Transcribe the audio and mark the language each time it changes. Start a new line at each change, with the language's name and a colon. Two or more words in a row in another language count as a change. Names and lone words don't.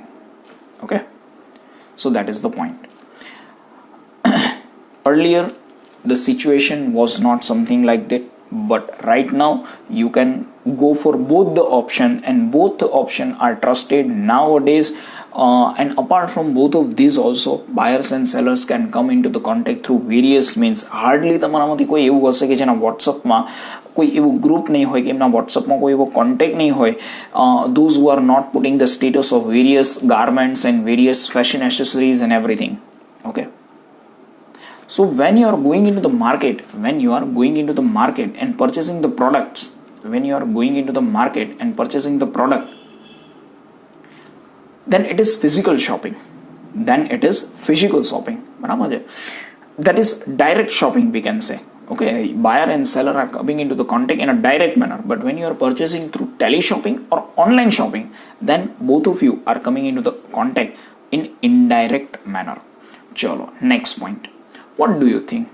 English: Okay, so that is the point. Earlier the situation was not something like that, but right now you can go for both the option, and both the option are trusted nowadays. And apart from both of these also, buyers and sellers can come into the contact through various means.
Gujarati: Hardly તમારામાંથી કોઈ એવું હશે કે જેના વોટ્સઅપમાં કોઈ એવું ગ્રુપ નહીં હોય, કે એમના વોટ્સઅપમાં કોઈ એવો કોન્ટેક્ટ નહીં હોય,
English: those who are not putting the status of various garments and various fashion accessories and everything. Okay, so when you are going into the market and purchasing the products, then it is physical shopping.
Gujarati: બરાબર છે?
English: That is direct shopping, we can say. Okay, buyer and seller are coming into the contact in a direct manner. But when you are purchasing through teleshopping or online shopping, then both of you are coming into the contact in indirect manner. Chalo, next point. What do you think?